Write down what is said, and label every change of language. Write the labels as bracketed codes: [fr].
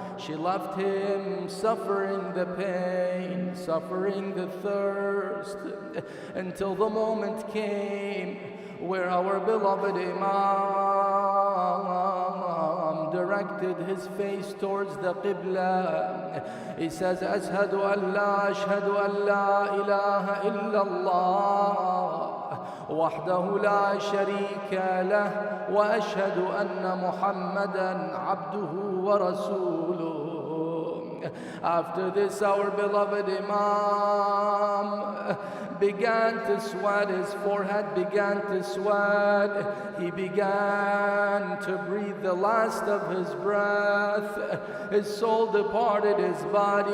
[en] She left him suffering the pain, suffering the thirst, until the moment came where our beloved Imam directed his face towards the Qibla. He says, [ar] Ashhadu an la ilaha illallah وحده لا شريك له وأشهد أن محمدا عبده ورسوله. [en] After this, our beloved Imam began to sweat, his forehead began to sweat, he began to breathe the last of his breath, his soul departed his body.